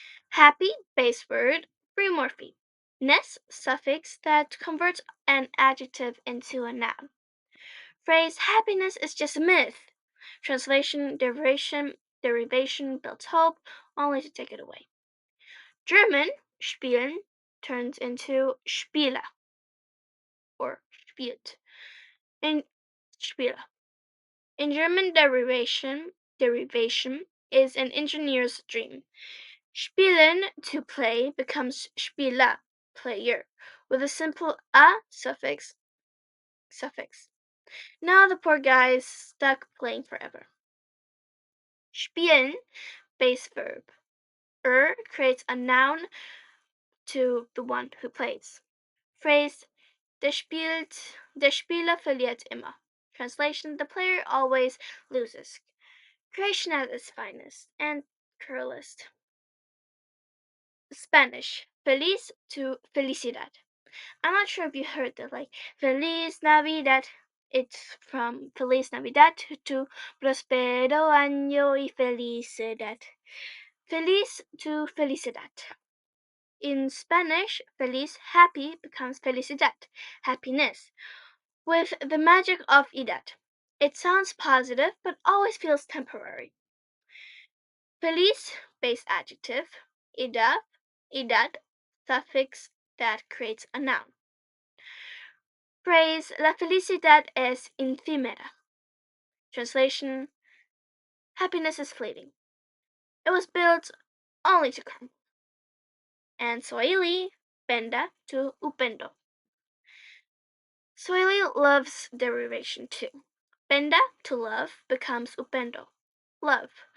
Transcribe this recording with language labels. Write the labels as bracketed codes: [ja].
[en] Happy, base word, free morphe. Ness, suffix that converts an adjective into a noun. Phrase happiness is just a myth. Translation, derivation builds hope, only to take it away. German, spielen, turns into Spiele or spielt. In Spiele. In German, derivation is an engineer's dream. Spielen, to play, becomes Spieler, player, with a simple a suffix. Now the poor guy is stuck playing forever. Spielen, base verb. Creates a noun to the one who plays. [de] Phrase der Spieler verliert immer. [en] Translation: the player always loses. Creation at its finest and curlest. Spanish: feliz to felicidad. I'm not sure if you heard that, like Feliz Navidad. It's from Feliz Navidad to [es] Prospero año y felicidad. [en] Feliz to felicidad. In Spanish, feliz, happy, becomes felicidad, happiness, with the magic of idad. It sounds positive, but always feels temporary. Feliz, base adjective, idad, suffix that creates a noun. [es] Phrase la felicidad es efímera. [en] Translation: happiness is fleeting. It was built only to crumble. And Swahili, penda to upendo. Swahili loves derivation too. Penda, to love, becomes upendo, love.